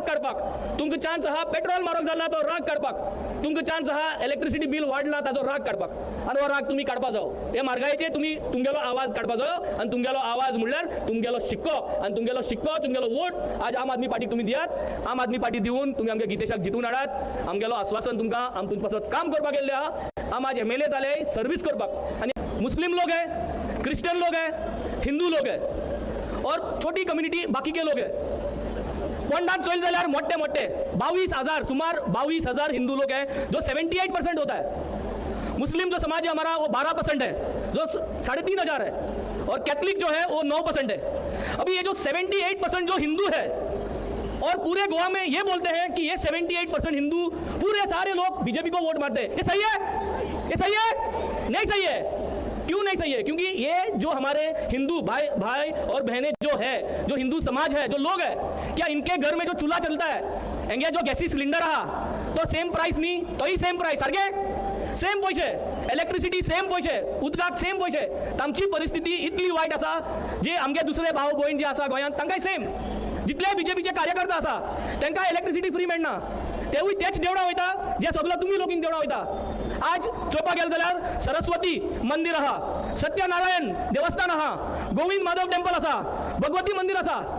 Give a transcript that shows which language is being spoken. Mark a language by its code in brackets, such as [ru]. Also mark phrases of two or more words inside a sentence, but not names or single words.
[kok] काडपाक तुमकां चान्स आहा पेट्रोल म्हारग जाला तो राग काडपाक तुमकां चान्स आहा [en] electricity bill [kok] वाडला ताजो राग काडपाक आनी हो राग तुम्ही काडपा जाओ हे मार्गायेचे तुम्ही तुमगेलो आवाज काडपा जायो आनी तुमगेलो आवाज म्हणल्यार तुमगेलो शिक्को आनी तुमगेलो वोट आज आम आदमी पार्टीक तुम्ही दियात आम आदमी पार्टी दिवन तुम्ही आमगे गितेशाक जितून हाडात आमगेलो आश्वासन तुमकां आम तुमचे पासत काम करपाक गेल्ले आहा आम आज एमएलए जाले सर्विस करपाक आनी [hi] मुस्लिम लोग है क्रिश्चियन लोग है हिंदू लोग है और छोटी कम्युनिटी बाकी के लोग है [kok] पोंडात चल जाल्यार मोठे [hi] 22,000 सुमार 22,000 हिंदू लोग है जो 78% होता है मुस्लिम जो समाज है हमारा वो 12% है जो 3,500 है और कैथलिक जो है वो 9% है अभी ये जो 78% जो हिंदू है और पूरे गोवा में ये बोलते हैं कि ये 78% हिंदू पूरे सारे लोग बीजेपी को वोट मारते हैं ये सही है नहीं सही है क्यों नहीं सही है क्योंकि ये जो हमारे हिंदू भाई और बहनें जो है जो हिंदू समाज है जो लोग है क्या इनके घर में जो चूल्हा चलता है [kok] एंगे जो गॅसी सिलिंडर आहा तो [en] same price [kok] नी तोही [en] same price [kok] सारखे सेम पैसे इलेक्ट्रिसिटी सेम पैसे उदकाक सेम पैसे तांची परिस्थिती इतली वायट आसा जे आमगे दुसरे भाव भयण जे आसा गोंयांत तांकांय सेम जितले बीजेपीचे कार्यकर्ता आसा तांकां इलेक्ट्रिसिटी फ्री मेळना तेवूय तेच देवळां वयता जे सगळो तुमी लोकींक देवळां वयता आज चोवपाक गेले जाल्यार सरस्वती मंदिर आहा सत्यनारायण देवस्थान आहा गोविंद माधव टेम्पल आसा भगवती मंदिर आसा